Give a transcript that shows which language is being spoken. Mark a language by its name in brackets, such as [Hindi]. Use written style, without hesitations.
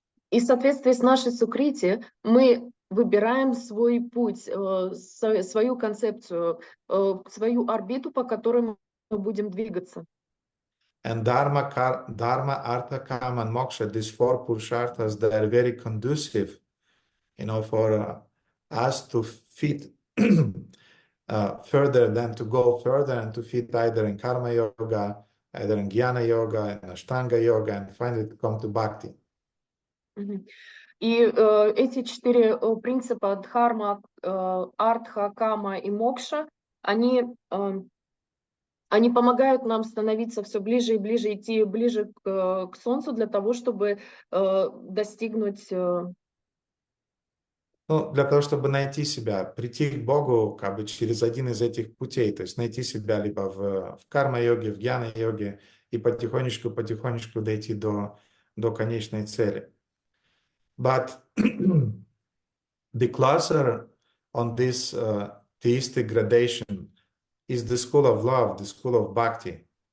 [Russian] И в соответствии с нашей сукрити мы выбираем свой путь, свою концепцию, свою орбиту, по которой мы будем двигаться. [English] And dharma, artha, kama, and moksha, these 4 purusharthas, they are very conducive, for us to fit further than to go further and to fit either in karma yoga, either in jnana yoga, in ashtanga yoga, and finally to come to bhakti. [Russian] И эти 4 принципа дхарма, артха, кама и мокша, они помогают нам становиться все ближе и ближе, идти ближе к Солнцу для того, чтобы достигнуть... Для того, чтобы найти себя, прийти к Богу как бы через один из этих путей, то есть найти себя либо в карма-йоге, в гьяна-йоге и потихонечку дойти до конечной цели. [English] But the closer on this theistic gradation is the school of love, the school of bhakti.